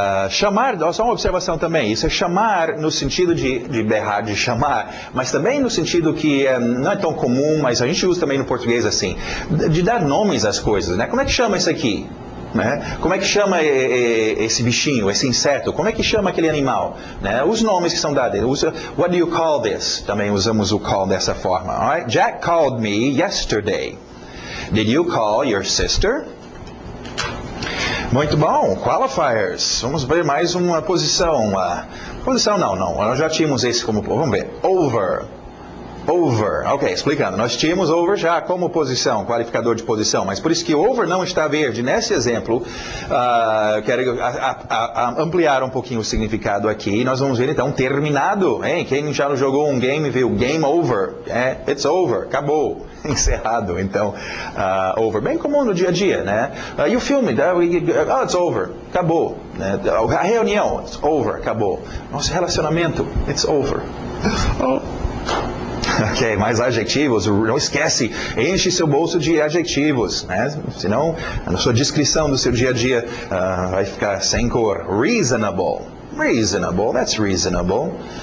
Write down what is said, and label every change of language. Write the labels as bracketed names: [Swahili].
[Portuguese] Chamar, só uma observação também, isso é chamar no sentido de berrar, de chamar, mas também no sentido que não é tão comum, mas a gente usa também no português assim, de dar nomes às coisas, né? Como é que chama isso aqui? Né? Como é que chama esse bichinho, esse inseto? Como é que chama aquele animal? Né? Os nomes que são dados. [English] What do you call this? [Portuguese] Também usamos o call dessa forma. [English] Alright? Jack called me yesterday. Did you call your sister? [Portuguese] Muito bom. Qualifiers. Vamos ver mais uma posição. Posição não. Nós já tínhamos esse como... Vamos ver. Over. Over, ok, explicando. Nós tínhamos over já como posição, qualificador de posição, mas por isso que over não está verde. Nesse exemplo, quero ampliar um pouquinho o significado aqui. Nós vamos ver então terminado. Hein? Quem já jogou um game viu game over. [English] It's over, [Portuguese] acabou, encerrado. Então, over, bem comum no dia a dia, né? E o filme, [English] it's over, [Portuguese] acabou. Né? A reunião, it's over, acabou. Nosso relacionamento, [English] it's over. [Portuguese] Ok, mais adjetivos, não esquece, enche seu bolso de adjetivos, né? Senão a sua descrição do seu dia a dia vai ficar sem cor. [English] Reasonable, reasonable, that's reasonable.